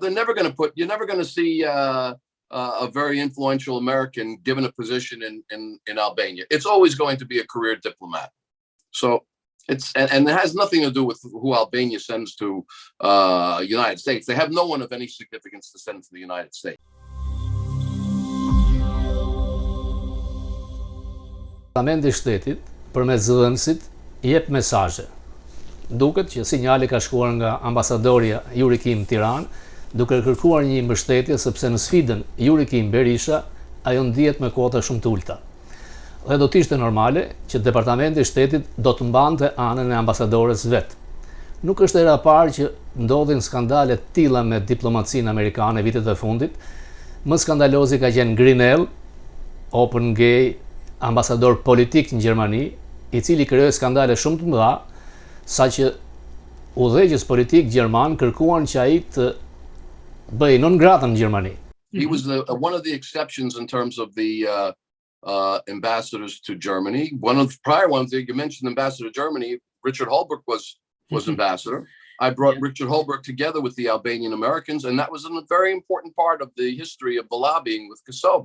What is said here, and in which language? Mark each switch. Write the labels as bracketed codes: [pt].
[en] You're never going to see a very influential American given a position in Albania. It's always going to be a career diplomat. So and it has nothing to do with who Albania sends to United States. They have no one of any significance to send to the United States. [sq] Departamenti i Shtetit përmes zëdhënësit jep mesazhe. Duket që sinjali ka shkuar nga ambasadori Juri Kim Tiranë, duke kërkuar një mbështetje sepse në sfidën Juri Kim Berisha ajo ndihet me kuota shumë të ulta. Dhe do të ishte normale që Departamenti i Shtetit do të mbante anën e ambasadores vet. Nuk është era e parë që ndodhin skandale të tilla me diplomacinë amerikane vitet e fundit. Më skandalozi ka qenë Grinell, [en] Open Gay, [sq] ambasador politik në Gjermani, i cili krijoi skandale shumë të mëdha, saqë udhëheqës politik gjerman kërkuan që ai të bëjë non grata në Gjermani. [en] He was one of the exceptions in terms of the ambassadors to Germany. One of the prior ones that you mentioned, Ambassador to Germany, Richard Holbrooke was ambassador. I brought Richard Holbrooke together with the Albanian Americans, and that was a very important part of the history of the lobbying with Kosovo.